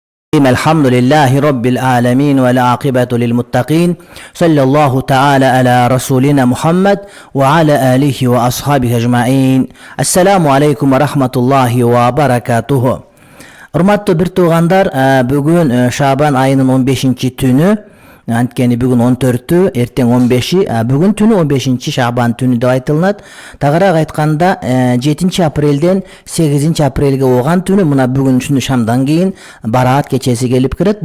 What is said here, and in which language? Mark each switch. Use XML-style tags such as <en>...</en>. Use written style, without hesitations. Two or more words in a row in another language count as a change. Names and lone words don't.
<ar>الحمد لله رب العالمين والعاقبة للمتقين صلى الله تعالى على رسولنا محمد وعلى آله وأصحابه أجمعين. السلام عليكم ورحمة الله وبركاته.</ar> <ky>Урматтуу бир туугандар, бүгүн Шабан айынын 15-түнү. Анткени бүгүн 14-тү, эртең 15-и, бүгүн түнү 15-чи Шабан түнү деп айтылат. Тагыраак айтканда 7 апрелден 8 апрелге болгон түнү мына бүгүн түнү шамдан кийин бараат кечеси келип кирет.</ky>